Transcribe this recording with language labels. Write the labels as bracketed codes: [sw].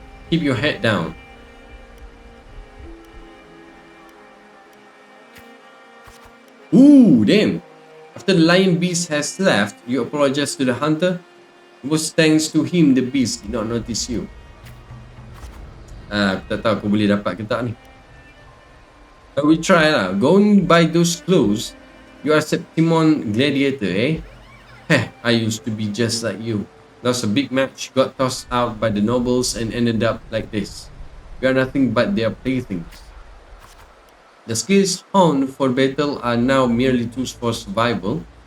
[en] Keep your head down. Ooh, damn. After the lion beast has left, you apologize to the hunter. It was thanks to him the beast did not notice you. [ms] Aku tak tahu aku boleh dapat ke tak ni. [en] We try lah. Going by those clues, you are Septimon Gladiator, eh? Heh, I used to be just like you. Lost a big match, got tossed out by the nobles and ended up like this. We are nothing but their playthings. The skills honed for battle are now merely tools for survival.